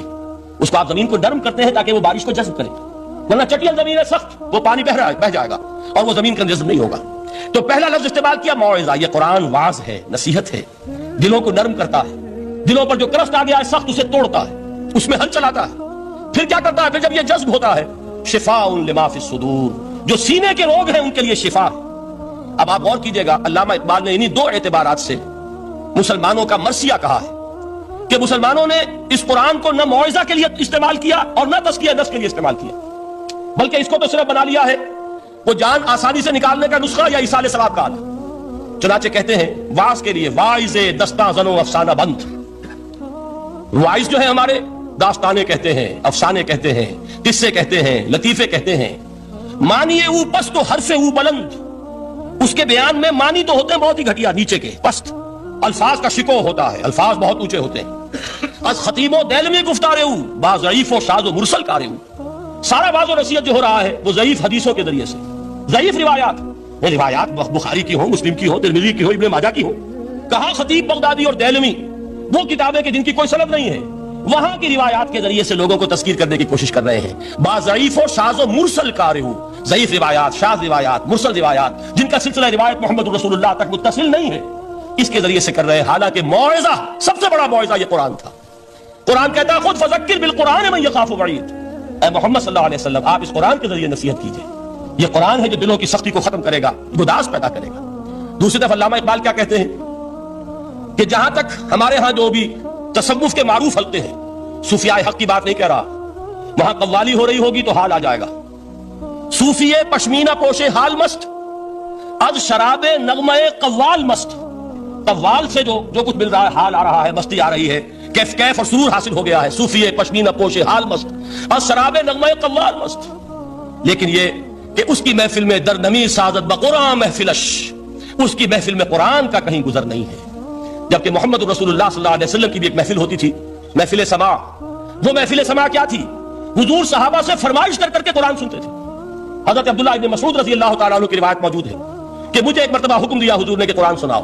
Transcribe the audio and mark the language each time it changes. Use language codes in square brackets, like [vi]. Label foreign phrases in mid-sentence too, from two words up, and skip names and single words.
[ur] اس کو آپ زمین کو نرم کرتے ہیں تاکہ وہ بارش کو جذب کرے, ورنہ چٹیل زمین ہے سخت, وہ پانی بہ جائے گا اور وہ زمین کا جذب نہیں ہوگا. تو پہلا لفظ استعمال کیا موعظہ. یہ قرآن واعظ ہے, نصیحت ہے, دلوں کو نرم کرتا ہے. دلوں پر جو کرست آ گیا ہے سخت, اسے توڑتا ہے, اس میں ہل چلاتا ہے. پھر کیا کرتا ہے؟ پھر جب یہ جذب ہوتا ہے, [ar] شفاء لما فی الصدور, [ur] جو سینے کے روگ ہیں ان کے لیے شفا. اب آپ غور کیجئے گا, علامہ اقبال نے انہی 2 اعتبارات سے مسلمانوں کا مرثیہ کہا ہے کہ مسلمانوں نے اس قرآن کو نہ موعظہ کے لیے استعمال کیا اور نہ تزکیہ نفس کے لیے استعمال کیا, بلکہ اس کو تو صرف بنا لیا ہے وہ جان آسانی سے نکالنے کا نسخہ یا ایصال ثواب کا آلہ. چنانچہ کہتے ہیں واعظ کے لیے [fa] واعظ دستاں زن و افسانہ بند. [ur] واعظ جو ہے ہمارے داستانے کہتے ہیں, افسانے کہتے ہیں, قصے کہتے ہیں, لطیفے کہتے ہیں. [fa] معنی او پست و حرف او بلند, [ur] اس کے بیان میں معنی تو ہوتے ہیں بہت ہی گھٹیا, نیچے کے پست. الفاظ کا شکو ہوتا ہے, الفاظ بہت اونچے ہوتے ہیں. [fa] از خطیب و دیلمی گفتارے او با ضعیف و شاذ و مرسل کارے او. [ur] سارا باز و نصیحت جو ہو رہا ہے وہ ضعیف حدیثوں کے ذریعے سے, ضعیف روایات. روایات بخاری کی ہو, مسلم کی ہو, ترمذی کی ہو, ابن ماجہ کی ہو. کہاں خطیب بغدادی اور دیلمی, وہ کتابیں کہ جن کی کوئی سند نہیں ہے, وہاں کی روایات کے ذریعے سے لوگوں کو تذکیر کرنے کی کوشش کر رہے ہیں. [fa] با ضعیف و شاذ و مرسل کارے او, [ur] ضعیف روایات، شاذ روایات، مرسل روایات، جن کا سلسلہ روایت محمد رسول اللہ تک متصل نہیں ہے، اس کے ذریعے سے کر رہے ہیں، حالانکہ موعظہ، سب سے بڑا موعظہ یہ قرآن تھا۔ قرآن کہتا ہے خود [ar] فذکر بالقرآن من یخاف وعید، [ur] اے محمد صلی اللہ علیہ وسلم آپ اس قرآن کے ذریعے نصیحت کیجئے، یہ قرآن ہے جو دلوں کی سختی کو ختم کرے گا، گداز پیدا کرے گا۔ دوسری طرف علامہ اقبال کیا کہتے ہیں کہ جہاں تک ہمارے ہاں جو بھی تصوف کے معروف حلقے ہیں، صوفیاء حق کی بات نہیں کہہ رہا، وہاں قوالی ہو رہی ہوگی تو حال آ جائے گا۔ [fa] صوفی پشمینہ پوش حال مست، از شراب نغمہ قوال مست، [ur] قوال سے جو کچھ مل رہا ہے، حال آ رہا ہے، مستی آ رہی ہے، کیف اور سرور حاصل ہو گیا ہے۔ [fa] صوفی پشمینہ پوش حال مست، از شراب نغمہ قوال مست، [ur] لیکن یہ کہ اس کی محفل میں [fa] درنمی سازت بقرآن محفلش، [ur] اس کی محفل میں قرآن کا کہیں گزر نہیں ہے۔ جبکہ محمد رسول اللہ صلی اللہ علیہ وسلم کی بھی ایک محفل ہوتی تھی، محفل سماع۔ وہ محفل سماع کیا تھی؟ حضور صحابہ سے فرمائش کر کے قرآن سنتے تھے۔ حضرت عبداللہ ابن مسعود رضی اللہ تعالیٰ عنہ کی روایت موجود ہے کہ مجھے ایک مرتبہ حکم دیا حضور نے کہ قرآن سناؤ۔